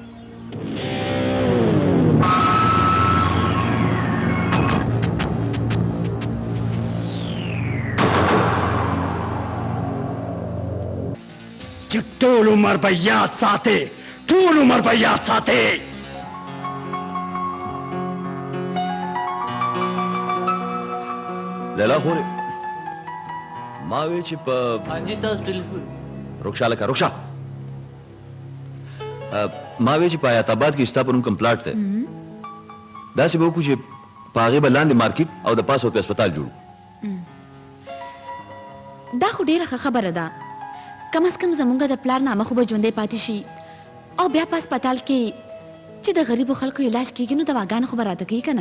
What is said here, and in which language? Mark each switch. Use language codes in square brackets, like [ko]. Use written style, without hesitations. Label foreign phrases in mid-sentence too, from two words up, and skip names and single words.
[ps] چې ټول عمر به یاد ساتې ټول عمر به یاد ساتې. لیلا خورې ما وی چې په [ur] ہانجی صاحب ٹیلیفون [ps] رکشا لکه رکشا ما وی چې په آیات آباد کې ستا په نوم کوم پلاټ دی داسې به وکړو چې په هغې به لاندې مارکیټ او د پاسه ورته هسپتال جوړو. دا خو ډیره ښه خبره ده. کم از کم زمونږ د پلار نامه خو به ژوندی پاتې شي او بیا په هسپتال کې چې د غریبو خلکو علاج کیږي نو دواګانې خو به راته کوي که نه؟